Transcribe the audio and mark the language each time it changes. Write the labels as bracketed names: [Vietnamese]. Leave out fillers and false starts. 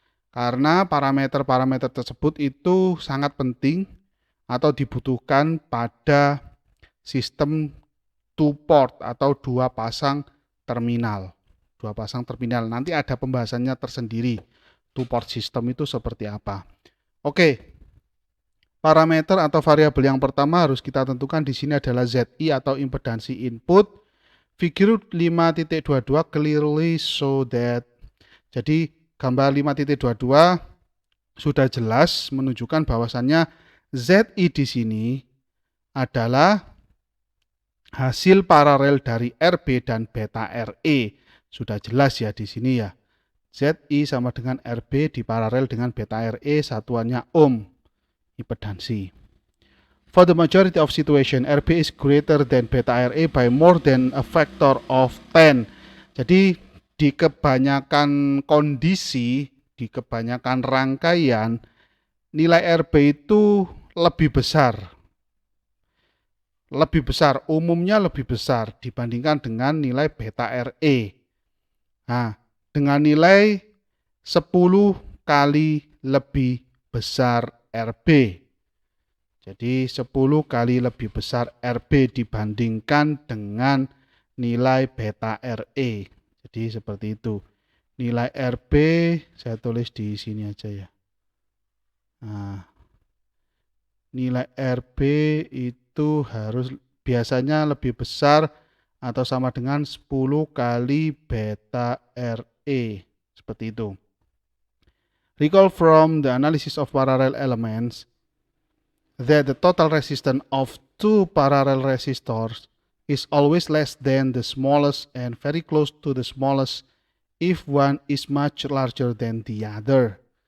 [Indonesian] Karena parameter-parameter tersebut itu sangat penting atau dibutuhkan pada sistem two port atau dua pasang terminal. Dua pasang terminal. Nanti ada pembahasannya tersendiri. Two port system itu seperti apa. Oke. Parameter atau variabel yang pertama harus kita tentukan di sini adalah ZI atau impedansi input. [English] Figure 5.22 clearly show that. [Indonesian] Jadi gambar 5.22 sudah jelas menunjukkan bahwasannya ZI di sini adalah hasil paralel dari RB dan beta RE. Sudah jelas ya di sini ya. ZI sama dengan RB diparalel dengan beta RE, satuannya ohm impedansi. [English] For the majority of situation, RB is greater than beta RE by more than a factor of 10. [Indonesian] Jadi di kebanyakan kondisi, di kebanyakan rangkaian, nilai RB itu lebih besar. Umumnya lebih besar dibandingkan dengan nilai beta RE. Nah, dengan nilai 10 kali lebih besar RB. Jadi 10 kali lebih besar RB dibandingkan dengan nilai beta RE. Jadi seperti itu. Nilai RB saya tulis di sini aja ya. Nah, nilai RB itu harus biasanya lebih besar atau sama dengan 10 kali beta RE. Seperti itu. [English] Recall from the analysis of parallel elements that the total resistance of two parallel resistors is always less than the smallest and very close to the smallest if one is much larger than the other.